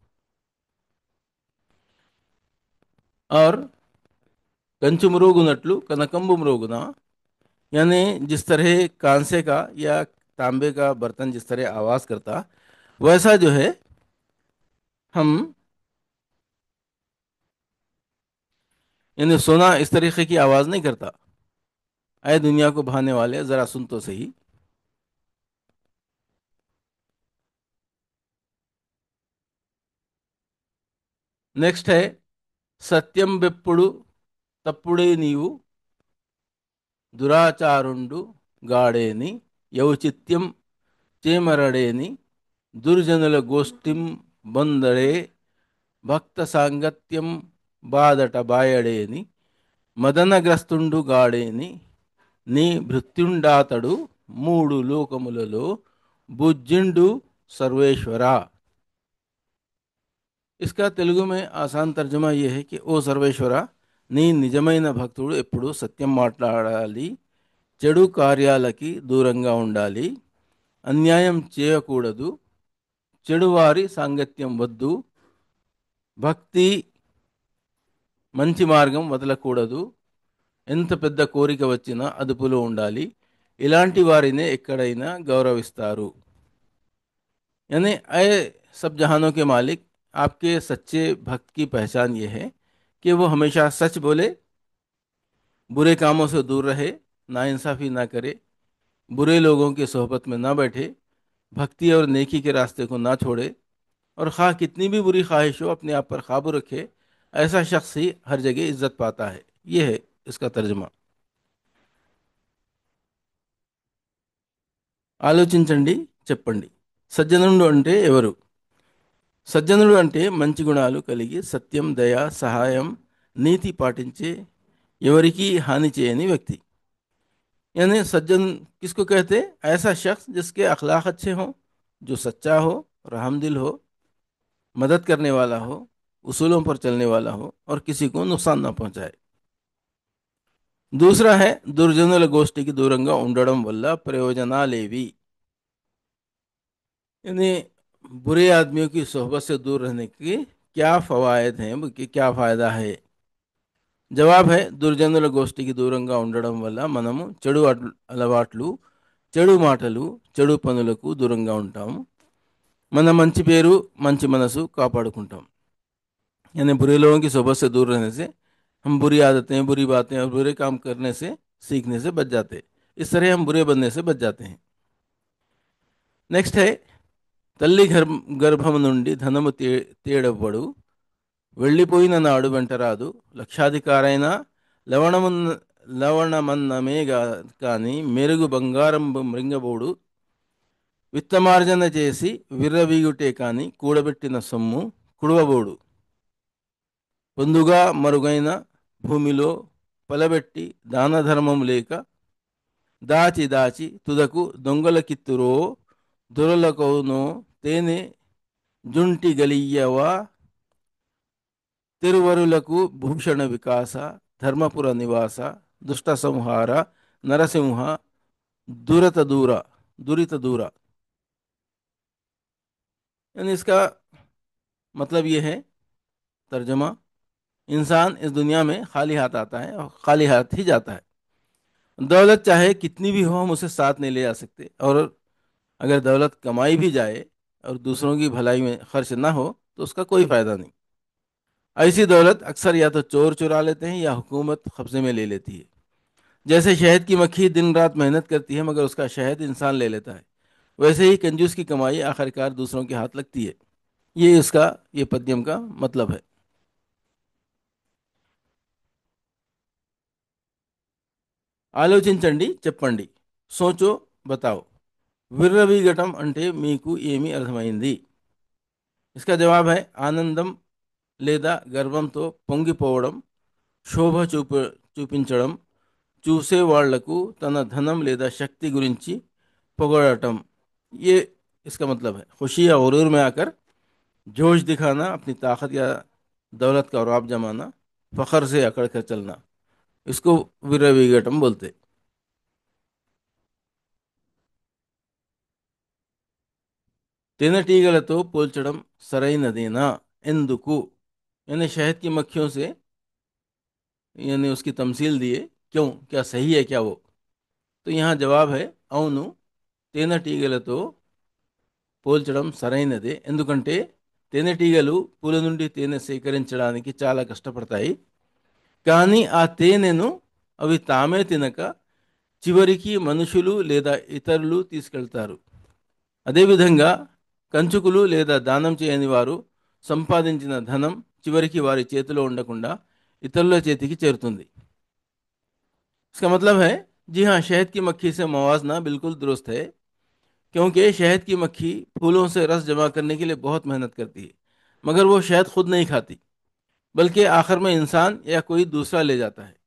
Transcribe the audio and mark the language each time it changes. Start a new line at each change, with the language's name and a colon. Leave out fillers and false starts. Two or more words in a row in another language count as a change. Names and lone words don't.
Hindi: और
Telugu: కంచు మ్రోగునట్లు కనకంబు మ్రోగునా,
Hindi: यानी जिस तरह कांसे का या तांबे का बर्तन जिस तरह आवाज करता, वैसा जो है हम, यानी सोना इस तरीके की आवाज नहीं करता। आए दुनिया को भाने वाले जरा सुन तो सही। नेक्स्ट है,
Telugu: సత్యం బెప్పుడు తప్పుడే నీవు దురాచారుండు గాడేని యౌచిత్యం చేమరడేని దుర్జనుల గోష్ఠిం బొందడే భక్త సాంగత్యం బాదట బాయడేని మదనగ్రస్తుండు గాడేని నీ భృత్యుండాతడు మూడు లోకములలో బుజ్జిండు సర్వేశ్వర।
Hindi: इसका तेलुगु में आसान तर्जुमा यह है कि ओ सर्वेश्वरा,
Telugu: నీ నిజమైన భక్తుడు ఎప్పుడు సత్యం మాట్లాడాలి, చెడు కార్యాలకి దూరంగా ఉండాలి, అన్యాయం చేయకూడదు, చెడువారి సాంగత్యం వద్దు, భక్తి మంచి మార్గం వదలకూడదు, ఎంత పెద్ద కోరిక వచ్చినా అదుపులో ఉండాలి, ఇలాంటి వారినే ఎక్కడైనా గౌరవిస్తారు।
Hindi: यानी ऐ सब जहानों के मालिक, आपके सच्चे भक्त की पहचान ये है कि वो हमेशा सच बोले, बुरे कामों से दूर रहे, नाइंसाफ़ी ना करे, बुरे लोगों की सोहबत में ना बैठे, भक्ति और नेकी के रास्ते को ना छोड़े, और खा कितनी भी बुरी ख्वाहिश हो अपने आप पर काबू रखे। ऐसा शख्स ही हर जगह इज्जत पाता है। ये है इसका तर्जुमा।
Telugu: ఆలోచించండి, చెప్పండి। సజ్జనుడు అంటే ఎవరు? సజ్జనుడు అంటే మంచి గుణాలు కలిగి సత్యం, దయ, సహాయం, నీతి పాటించే, ఎవరికి హాని చేయని వ్యక్తి।
Hindi: यानी सज्जन किसको कहते हैं? ऐसा शख्स जिसके अखलाक अच्छे हों, जो सच्चा हो, रहमदिल हो, मदद करने वाला हो, उसूलों पर चलने वाला हो और किसी को नुकसान ना पहुंचाए। दूसरा है,
Telugu: దుర్జనుల గోష్ఠికి దూరంగా ఉండడం వల్ల ప్రయోజనాలేవి।
Hindi: यानी बुरे आदमियों की सोहबत से दूर रहने के क्या फ़वायद हैं, कि क्या फ़ायदा है? జవాబు है,
Telugu: దుర్జనుల గోష్ఠికి దూరంగా ఉండడం వల్ల మనము చెడు అలవాట్లు, చెడు మాటలు, చెడు పనులకు దూరంగా ఉంటాము। మన మంచి పేరు, మంచి మనసు కాపాడుకుంటాం।
Hindi: यानी बुरे लोगों की सोबत से दूर रहने से हम बुरी आदतें, बुरी बातें और बुरे काम करने से, सीखने से बच जाते। इस तरह हम बुरे बनने से बच जाते हैं। नेक्स्ट है,
Telugu: తల్లి గర్భం నుండి ధనము తేడవ్వడు, వెళ్ళిపోయిన నాడు వెంటరాదు, లక్షాధికారైన లవణమున్న లవణమన్నమే కానీ మెరుగు బంగారం మృంగబోడు, విత్తమార్జన చేసి విర్రవీగుటే కానీ కూడబెట్టిన సొమ్ము కుడవబోడు, పొందుగా మరుగైన భూమిలో పలబెట్టి దాన ధర్మం లేక దాచి దాచి తుదకు దొంగలకిత్తురో దొరలకౌనో తేనె జుంటి గలియ్యవా తిరువరులకు భూషణ వికాస ధర్మపుర నివాస దుష్ట సంహార నరసింహ దురత దూరా దురిత దూరా।
Hindi: यानी इसका मतलब ये है, तर्जमा, इंसान इस दुनिया में खाली हाथ आता है और खाली हाथ ही जाता है। दौलत चाहे कितनी भी हो हम उसे साथ नहीं ले जा सकते, और अगर दौलत कमाई भी जाए और दूसरों की भलाई में खर्च ना हो तो उसका कोई फायदा नहीं। ऐसी दौलत अक्सर या तो चोर चुरा लेते हैं या हुकूमत कब्जे में ले लेती है। जैसे शहद की मक्खी दिन रात मेहनत करती है मगर उसका शहद इंसान ले लेता है, वैसे ही कंजूस की कमाई आखिरकार दूसरों के हाथ लगती है। ये इसका, ये पद्यम का मतलब है।
Telugu: ఆలోచించండి, చెప్పండి,
Hindi: सोचो बताओ,
Telugu: విర్రవీగటం అంటే మీకు ఏమి అర్థమైంది?
Hindi: इसका जवाब है
Telugu: ఆనందం లేదా గర్వంతో పొంగిపోవడం, శోభ చూపించడం, చూసే వాళ్లకు తన ధనం లేదా శక్తి గురించి పొగడటం।
Hindi: ये इसका मतलब है खुशी या गुरूर में आकर जोश दिखाना, अपनी ताकत या दौलत का रौब जमाना, फखर से अकड़ कर चलना, इसको विरविगटम बोलते।
Telugu: తేనెటీగలతో పోల్చడం సరైనదేనా, ఎందుకు?
Hindi: यानी शहद की मक्खियों से, यानी उसकी तमसील दिए, क्यों, क्या सही है क्या वो? तो यहाँ जवाब है
Telugu: అవును, తేనెటీగలతో పోల్చడం సరైనదే, ఎందుకంటే తేనెటీగలు పూల నుండి తేనె సేకరించడానికి చాలా కష్టపడతాయి, కానీ ఆ తేనెను అవి తామే తినక చివరికి మనుషులు లేదా ఇతరులు తీసుకెళ్తారు। అదేవిధంగా కంచుకులు లేదా దానం చేయని వారు సంపాదించిన ధనం చివరికి వారి చేతిలో ఉండకుండా ఇతరుల చేతికి చేరుతుంది।
Hindi: इसका मतलब है, जी हाँ, शहद की मक्खी से मवाजना बिल्कुल दुरुस्त है, क्योंकि शहद की मक्खी फूलों से रस जमा करने के लिए बहुत मेहनत करती है, मगर वो शहद खुद नहीं खाती, बल्कि आखिर में इंसान या कोई दूसरा ले जाता है।